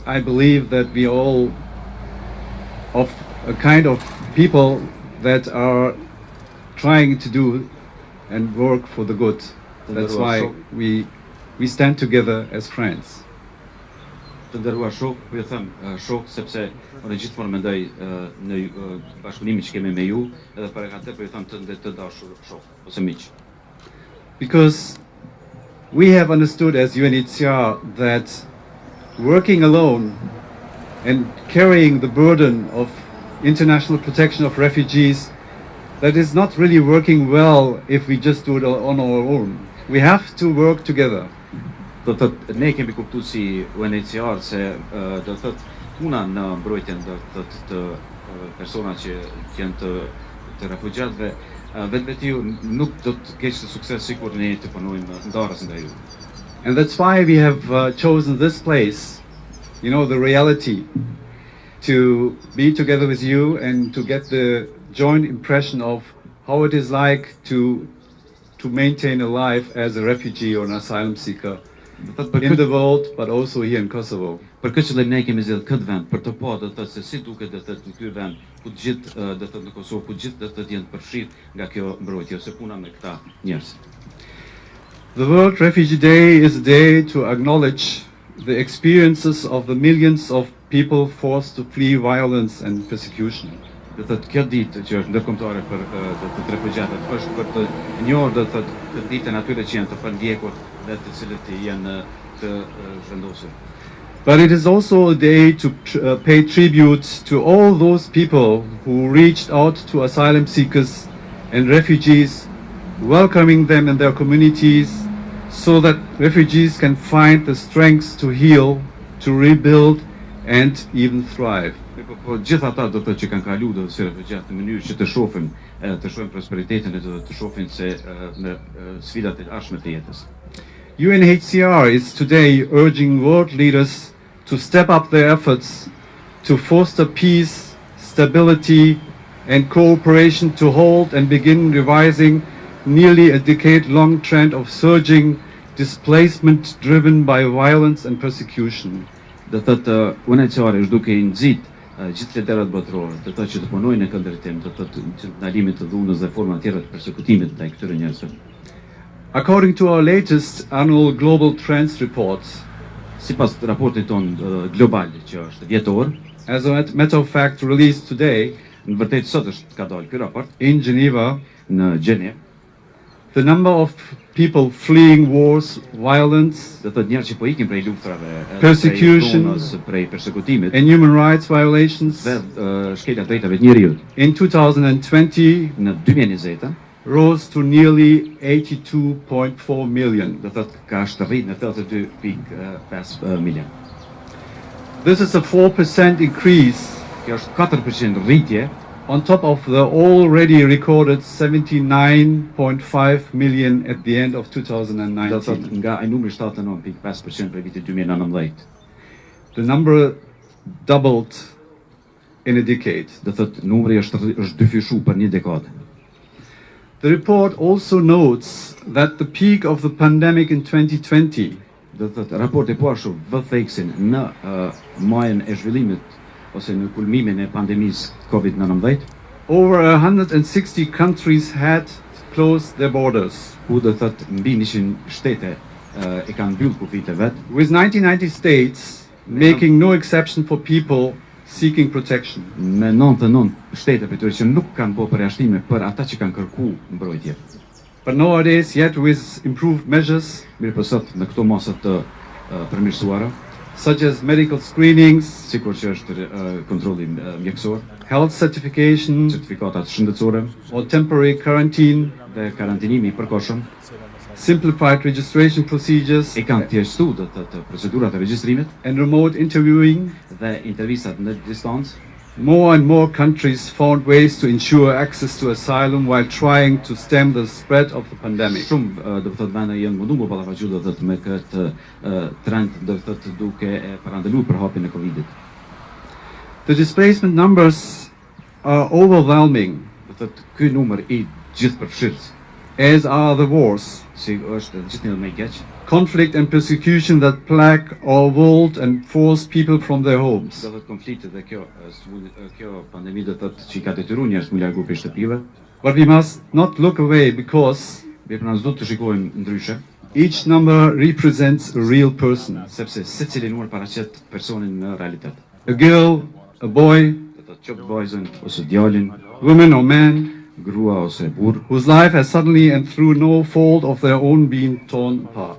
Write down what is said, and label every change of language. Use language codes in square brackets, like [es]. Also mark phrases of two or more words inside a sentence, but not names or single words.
[en] I believe that we all of a kind of people that are trying to do and work for the good. That's why we stand together as friends. [sq] Të nderuar shok, po ju them shok sepse unë gjithmonë mendoj në bashkëpunimin që kemi me ju, edhe për këtë po ju them të dashur shok ose miq. [en] Because we have understood as UNHCR that working alone and carrying the burden of international protection of refugees, that is not really working well if we just do it on our own. We have to work together. [sq] Do të thotë ne kemi kuptuar si UNHCR se do të thotë puna në mbrojtjen të persona që janë të refugjatëve vetë nuk do të ketë sukses sikur ne të punojmë ndarës nga ju. [en] And that's why we have chosen this place, you know, the reality, to be together with you and to get the joint impression of how it is like to maintain a life as a refugee or an asylum seeker [sq] Do të thotë [en] in the world, but also here in Kosovo. [sq] për këtë qëllim ne kemi zgjedhur këtë vend për të pa do të thotë se si duket do të thotë ky vend ku të gjithë do të thotë në Kosovë ku të gjithë do të thotë janë përfshirë nga kjo mbrojtje ose puna me këta njerëz. [en] The World Refugee Day is a day to acknowledge the experiences of the millions of people forced to flee violence and persecution. [sq] Do të thotë kjo ditë që është ndërkombëtare për do të thotë refugjatët është për të njohur do të thotë këtë ditën atyre që janë të pandjekur dhe të cilët janë të zhvendosur. [en] But it is also a day to pay tribute to all those people who reached out to asylum seekers and refugees, welcoming them in their communities so that refugees can find the strength to heal, to rebuild and even thrive. [sq] Po gjithë ata do të thotë që kanë kaluar do të si refugjatë në mënyrë që të shohin prosperitetin e të shohin se në sfidat e ardhshme të jetës. [en] UNHCR is today urging world leaders to step up their efforts to foster peace, stability and cooperation to halt and begin revising nearly a decade-long trend of surging displacement driven by violence and persecution. [sq] Do të thotë UNHCR është duke i nxit gjithë liderat botëror, do të thotë që të punojnë në këndërtim, do të thotë që ndalimit të dhunës dhe forma tjera të përsekutimit ndaj këtyre njerëzve. [en] According to our latest annual Global Trends report, [sq] Sipas raportit ton global që është vjetor, [en] as a matter of fact released today [sq] në vërtetë sot është ka dalë ky raport [en] in Geneva, [sq] në Gjenev, [en] the number of people fleeing wars, violence [sq] do të thotë njerëz që po ikin prej luftrave, [en] Persecution, [sq] prej dhunës, prej përsekutimit [en] and human rights violations [sq] dhe shkelja e drejtave të njerëzit [en] in 2020 [sq] në 2020 [en] rose to nearly 82.4 million. [sq] do thotë ka rrit në 82.5 milion. [en] This is a 4% increase [sq] Kjo është 4% rritje [en] on top of the already recorded 79.5 million at the end of [sq] do thotë [en] 2019. [sq] nga ai numri 79.5% për vitin 2019. [en] The number doubled in a decade. [sq] Do thotë numri është dyfishu për një dekadë. [en] The report also notes that the peak of the pandemic in 2020 [sq] Do thotë raporti po ashtu vë theksin në majën e zhvillimit ose në kulmimin e pandemisë COVID-19, [en] over 160 countries had closed their borders, [sq] ku do thotë mbi 100 shtete e kanë mbyllë kufijtë vet, [en] with 90 states making no exception for people seeking protection. [sq] me 99 shtete për tyre që nuk kanë bërë përjashtime për ata që kanë kërkuar mbrojtje. [en] But nowadays, yet with improved measures [sq] Mirë po sot në këto masa të përmirësuara, [en] such as medical screenings, [sq] sikur që është kontrolli mjekësor, [en] health certification, [sq] certifikatat shëndetësore [en] or temporary quarantine, [sq] dhe karantinimi i përkohshëm, [en] simplified registration procedures, [sq] e kanë thjeshtuar do të thotë procedurat e regjistrimit [en] and remote interviewing, [sq] dhe intervistat në distancë. [en] more and more countries found ways to ensure access to asylum while trying to stem the spread of the pandemic. [sq] Shumë do të thotë vende janë munduar të ballafaqohen do të thotë me këtë trend do të thotë duke e parandaluar përhapjen e Covidit. [en] The displacement numbers are overwhelming, [sq] Do të thotë ky numër i gjithëpërfshirës, [en] as are the wars, [sq] si është gjithnjë më i keq, [en] conflict and persecution that plague our world and force people from their homes. [sq] do të thotë konfliktet dhe kjo pandemi do të thotë që i ka detyruar njerëz të largu prej shtëpive. [en] But we must not look away because [sq] Ne pra s'do të shikojmë ndryshe, [en] each number represents a real person. [sq] sepse secili numër paraqet personin në realitet. [en] A girl, a boy, [sq] Do të thotë qoftë vajzën ose djalin, [en] woman or man, [sq] grua ose burr, [en] whose life has suddenly and through no fault of their own been torn apart.